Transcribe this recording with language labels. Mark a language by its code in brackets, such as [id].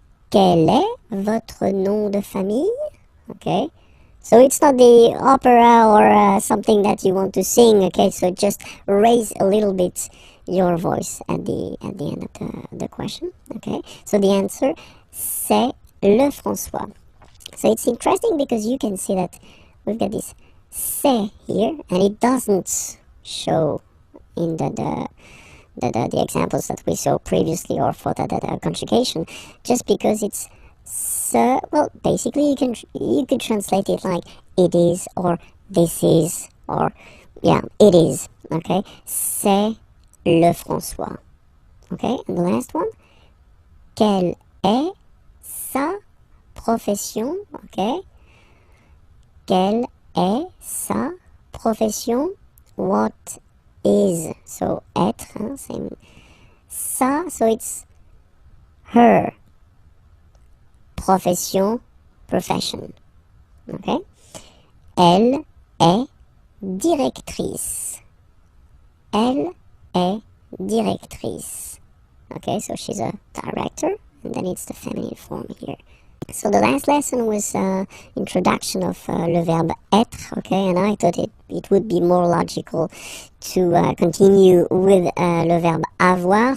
[fr] Quel est votre nom de famille? [en] Okay, so it's not the opera or something that you want to sing. Okay, so just raise a little bit your voice at the end of the question. Okay, so the answer, [fr] c'est le François. [en] So it's interesting because you can see that we've got this c'est here, and it doesn't show in the examples that we saw previously, or for the conjugation, just because it's so. Well, basically you could translate it like it is, or this is, or yeah, it is. [fr] Okay, c'est le François. Okay, [en] and the last one, [fr] quelle est sa profession? Okay, quelle est sa profession? [en] What is, so être, same, sa, so it's her profession, profession. [fr] Okay, elle est directrice. Elle est directrice. [en] Okay, so she's a director, and then it's the feminine form here. So the last lesson was introduction of le verb être, okay, and I thought it would be more logical to continue with le verb avoir.